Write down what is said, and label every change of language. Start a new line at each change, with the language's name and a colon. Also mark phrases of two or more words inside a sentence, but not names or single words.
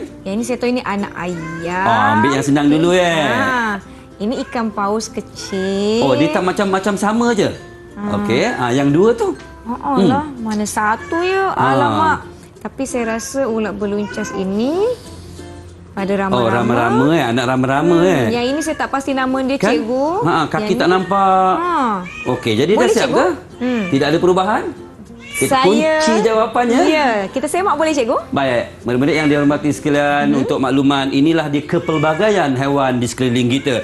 Malay: Yang ini saya tahu ini anak ayam. Ambil yang senang dulu Ini ikan paus kecil. Oh, dia tak macam-macam sama je. Okey, yang 2 tu. lah, mana satu ya? Alamak. Tapi saya rasa ulat beluncas ini ada rama-rama. Oh, rama-rama anak rama-rama Yang ini saya tak pasti nama dia, Kan? cikgu. Kaki Yang tak ni- nampak. Okey, jadi dah Boleh, siap cikgu? ke? Tidak ada perubahan? Kita kunci jawapannya. Ya, kita semak boleh cikgu? Baik, murid-murid yang dihormati sekalian, untuk makluman, inilah dia kepelbagaian haiwan di sekeliling kita.